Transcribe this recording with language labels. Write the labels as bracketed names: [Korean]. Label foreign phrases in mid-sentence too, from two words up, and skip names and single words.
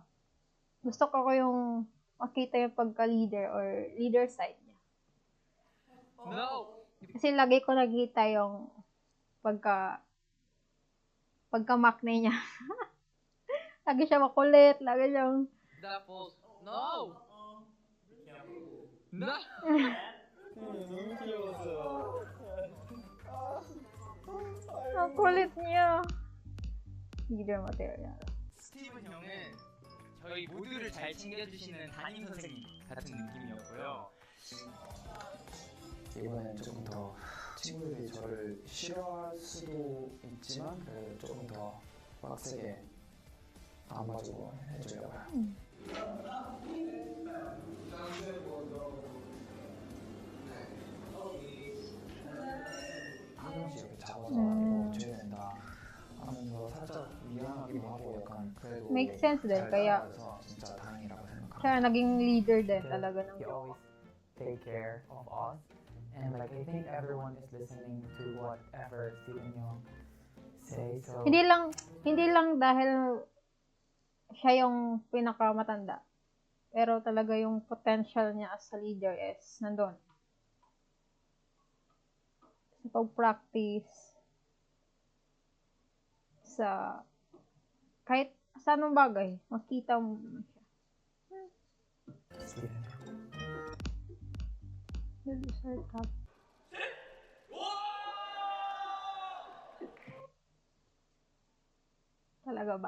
[Filipino] Gusto ko yung makita yung pagka-leader [English] or leader side [Filipino] niya. [English] No! [Filipino] Kasi lagi ko nakita yung pagka-makne niya. Lagi siya makulit, lagi siyang [English] Tapos, no! No! [Korean] 너무 귀여웠어요. [Filipino] ang kulit niya. [English] Leader material. [Korean] 스티븐 형은 저희 모두를 잘 챙겨주시는 담임 선생님 같은 느낌이었고요. 이번엔 조금 더 친구들이 저를 싫어할 수도 있지만 그래도 조금 더 빡세게 안 봐주고 해주려고요. 한 명씩 이렇게 잡아서 이거 줘야 된다 하면서 살짝 미안하기도 하고 약간 그래도 [English] Makes sense din, [Korean] 잘 [Filipino] kaya [Korean] 따라가서 진짜 다행이라고 생각합니다. [Filipino] siya naging leader din talaga ng [English] He [Filipino] grupo. [English] always take care of us, and like I think everyone is listening to whatever Stephen Young say. So [Filipino] Hindi lang dahil siya yung pinakamatanda. Pero talaga yung potential niya [English] as a leader is [Filipino] nandun. Sa pag-practice, sa kahit sa anong bagay, makita mo naman siya. Stephen. [English] Dessert cup. [Filipino] Talaga ba?